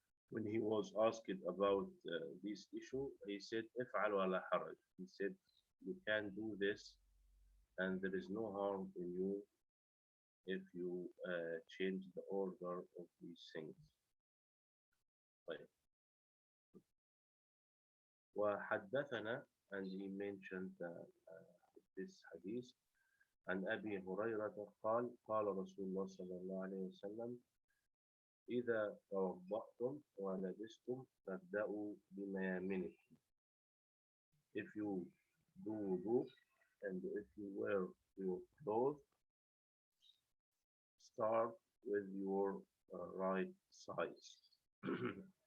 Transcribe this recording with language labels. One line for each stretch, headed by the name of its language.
English: When he was asked about this issue, he said,
Arabic: "If'al wa la haraj."
English: He said, "You can do this, and there is no harm in you if you change the order of these things."
Arabic: طيب. وحدثنا,
English: and he mentioned this hadith,
Arabic: عن أبي هريرة قال قال رسول الله صلى الله عليه وسلم إذا توضأتم ولبستم فابدأوا بميامنكم.
English: If you do wudu and if you wear your clothes, start with your right side.